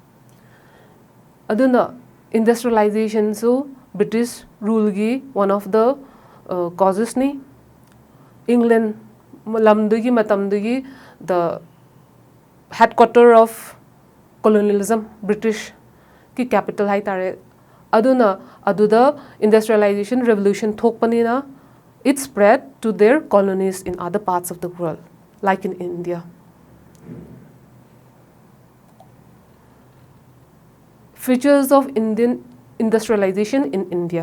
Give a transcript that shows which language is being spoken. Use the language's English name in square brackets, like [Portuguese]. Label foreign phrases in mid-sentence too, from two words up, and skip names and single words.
[Manipuri] Aduna industrialization so British rule gi [English] one of the causes [Manipuri] ni. England lamdugi matamdugi [English] the headquarter of colonialism [Manipuri] British ki capital hai tare. Aduna aduda [English] industrialization revolution thokpanina it spread to their colonies in other parts of the world, like in India. Features of Indian industrialization in India.